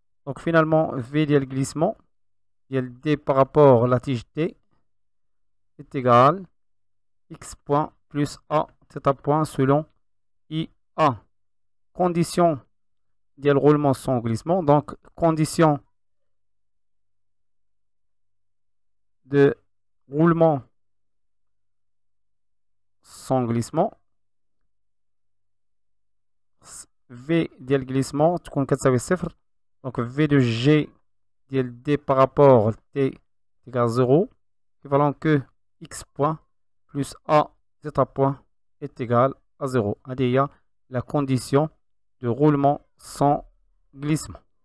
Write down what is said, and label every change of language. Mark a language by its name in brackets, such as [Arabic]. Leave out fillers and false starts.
[French] Donc finalement, V de glissement, D par rapport à la tige T est égal à x point plus a θ point selon I1. Condition de roulement sans glissement. Donc condition de roulement sans glissement. [Arabic] V ديال glissement تكون كتساوي صفر. [French] Donc V de G [Arabic] ديال [French] D par rapport à T égale 0. Équivalent que x point plus a θ point est égal à 0. [Arabic] هذه هي [French] la condition de roulement sans glissement.